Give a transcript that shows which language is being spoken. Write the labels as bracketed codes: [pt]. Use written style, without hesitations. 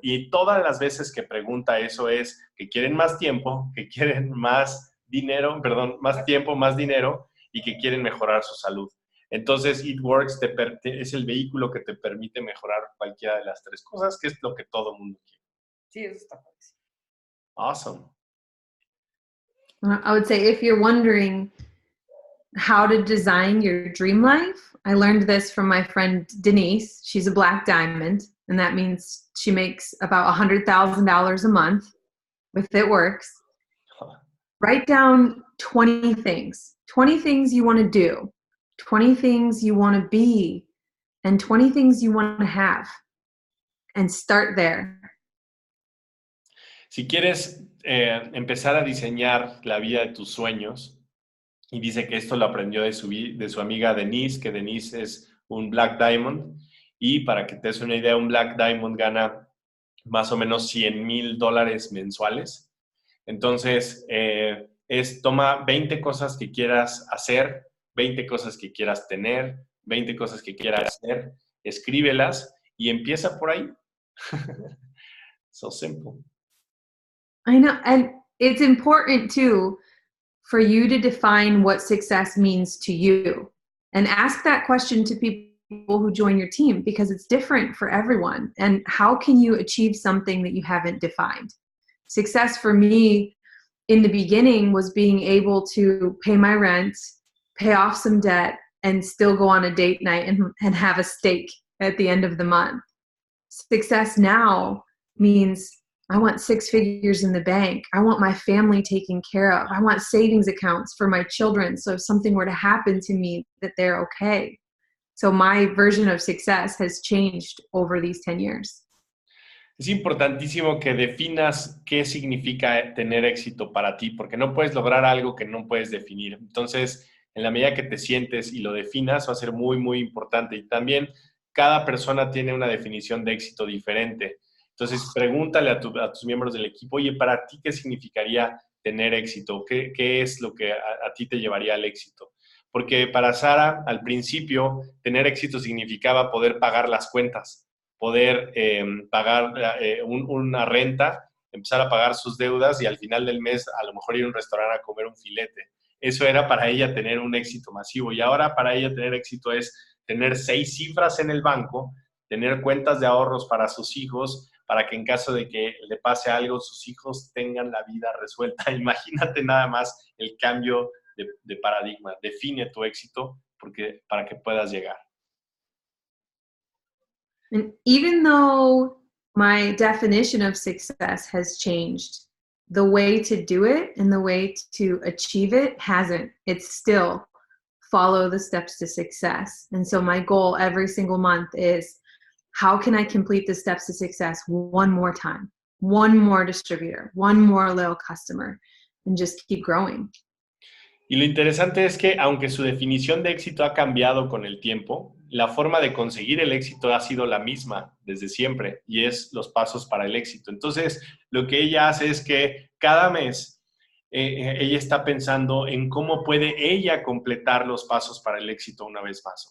[es] Y todas las veces que pregunta eso es que quieren más tiempo, que quieren más dinero, más tiempo, más dinero y que quieren mejorar su salud. Entonces, It-Works es el vehículo que te permite mejorar cualquiera de las tres cosas, que es lo que todo mundo quiere. Sí, eso está padrísimo. [en] Awesome. I would say if you're wondering how to design your dream life, I learned this from my friend Denise. She's a black diamond, and that means she makes about $100,000 a month with It-Works. Write down 20 things you want to do, 20 things you want to be, and 20 things you want to have. And start there. [es] Si quieres empezar a diseñar la vida de tus sueños, y dice que esto lo aprendió de su amiga Denise, que Denise es un Black Diamond, y para que te des una idea, un Black Diamond gana más o menos $100,000 mensuales. Entonces, toma 20 cosas que quieras hacer, 20 cosas que quieras tener, 20 cosas que quieras hacer, escríbelas y empieza por ahí. [en] So simple. I know, and it's important too for you to define what success means to you, and ask that question to people who join your team, because it's different for everyone. And how can you achieve something that you haven't defined? Success for me in the beginning was being able to pay my rent, pay off some debt, and still go on a date night and have a steak at the end of the month. Success now means I want 6 figures in the bank. I want my family taken care of. I want savings accounts for my children, so if something were to happen to me, that they're okay. So my version of success has changed over these 10 years. [es] Es importantísimo que definas qué significa tener éxito para ti, porque no puedes lograr algo que no puedes definir. Entonces, en la medida que te sientes y lo definas, va a ser muy, muy importante. Y también cada persona tiene una definición de éxito diferente. Entonces, pregúntale a tus miembros del equipo, oye, para ti, ¿qué significaría tener éxito? ¿Qué es lo que a ti te llevaría al éxito? Porque para Sara, al principio, tener éxito significaba poder pagar las cuentas, poder pagar una renta, empezar a pagar sus deudas y al final del mes a lo mejor ir a un restaurante a comer un filete. Eso era para ella tener un éxito masivo. Y ahora para ella tener éxito es tener 6 cifras en el banco, tener cuentas de ahorros para sus hijos, para que en caso de que le pase algo, sus hijos tengan la vida resuelta. Imagínate nada más el cambio de paradigma. Define tu éxito para que puedas llegar. [en] And even though my definition of success has changed, the way to do it and the way to achieve it hasn't. It's still follow the steps to success. And so my goal every single month is, how can I complete the steps to success one more time? One more distributor, one more loyal customer, and just keep growing. [es] Y lo interesante es que, aunque su definición de éxito ha cambiado con el tiempo, la forma de conseguir el éxito ha sido la misma desde siempre, y es los pasos para el éxito. Entonces, lo que ella hace es que cada mes ella está pensando en cómo puede ella completar los pasos para el éxito una vez más.